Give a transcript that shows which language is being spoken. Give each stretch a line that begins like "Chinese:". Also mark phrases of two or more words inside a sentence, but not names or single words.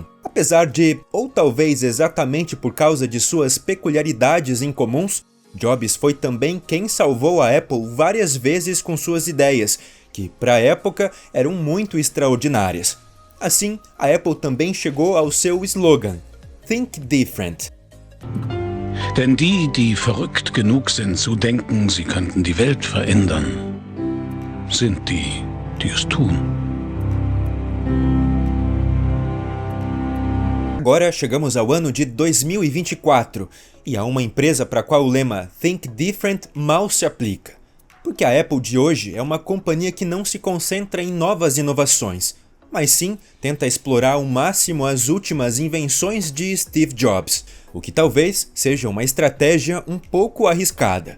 Portuguese: Apesar de, ou talvez exatamente por causa de suas peculiaridades incomuns, Jobs foi também quem salvou a Apple várias vezes com suas ideias, que, para a época, eram muito extraordinárias. Assim, a Apple também chegou ao seu slogan,
English: Think Different.
German: Denn die verrückt genug sind zu denken, sie könnten die Welt verändern, sind die es tun.
Portuguese: Agora chegamos ao ano de 2024 e há uma empresa para a qual o lema
English: Think Different
Portuguese: mal se aplica. Porque a Apple de hoje é uma companhia que não se concentra em novas inovações, mas sim tenta explorar ao máximo as últimas invenções de Steve Jobs, o que talvez seja uma estratégia um pouco arriscada.